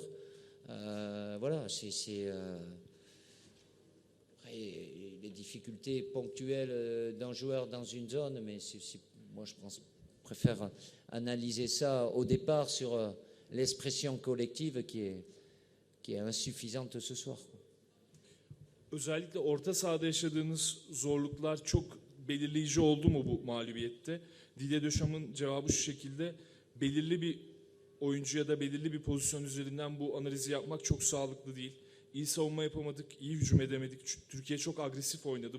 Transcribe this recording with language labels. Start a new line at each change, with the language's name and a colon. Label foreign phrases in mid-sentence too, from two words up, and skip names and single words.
French: Voilà, c'est les difficultés ponctuelles d'un joueur dans une zone, mais moi je préfère analyser ça au départ sur l'expression collective qui est insuffisante ce soir.
Turkish: Özellikle orta sahada yaşadığınız zorluklar çok belirleyici oldu mu bu mağlubiyette? Didier Deschamps'ın cevabı şu şekilde: belirli bir oyuncu ya da belirli bir pozisyon üzerinden bu analizi yapmak çok sağlıklı değil. İyi savunma yapamadık, iyi hücum edemedik. Türkiye çok agresif oynadı.